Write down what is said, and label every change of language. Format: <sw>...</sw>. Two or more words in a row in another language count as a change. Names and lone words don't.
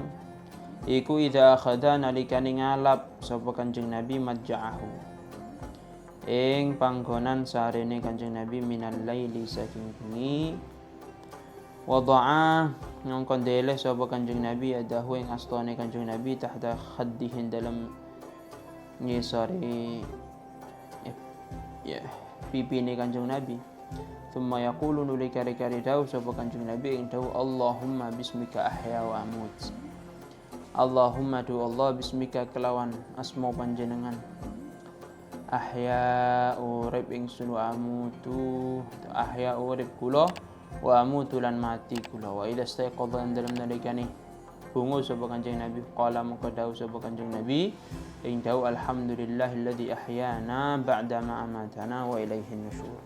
<jv>iku</jv> <ar>إذا أخذ</ar> <jv>nalikane ngalap sapa kanjeng Nabi majja'ahu ing panggonan sarene kanjeng Nabi</jv> <ar>من الليل</ar> <jv>saking bengi wada'a ngongkon dele sapa kanjeng Nabi adahu ing astane kanjeng Nabi</jv> <ar>تحت خده</ar> <jv>dalam ngisore pipine kanjeng Nabi.</jv> <ar>ثم يقول</ar> <jv>nuli kari-kari dawu sapa kanjeng Nabi ing dawu</jv> <ar>اللهم باسمك أحيا وأموت. اللهم دو الله باسمك</ar> <jv>kelawan asma panjenengan.</jv> <ar>أحيا</ar> <jv>urip ingsun</jv> <ar>وأموت.</ar> <jv>Ahya urip kula</jv> <ar>وأموت</ar> <jv>lan mati kula.</jv> <ar>وإذا استيقظ</ar> <jv>dalam nalikane bungu sapa kanjeng Nabi qala maka dawu sapa kanjeng Nabi ing dawu</jv> <ar>الحمد لله الذي أحيانا بعد ما أماتنا وإليه النشور.</ar>